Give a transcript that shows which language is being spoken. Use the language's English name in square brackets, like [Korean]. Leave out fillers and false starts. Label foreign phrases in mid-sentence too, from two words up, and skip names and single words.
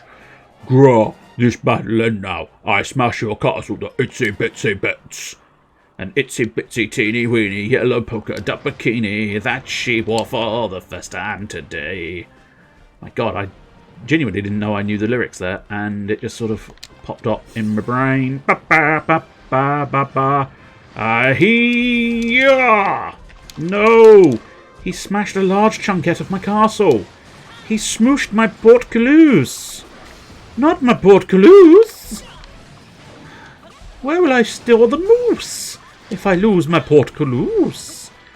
[English] Grah, this battle end now. I smash your castle to itsy bitsy bits. An itsy bitsy teeny weeny yellow polka dot bikini that she wore for the first time today. My God, I genuinely didn't know I knew the lyrics there, and it just sort of popped up in my brain. Ba ba ba ba ba ba. Ahee! No! He smashed a large chunk out of my castle. He smooshed my portcullis. Not my portcullis. Where will I store the moose if I lose my portcullis?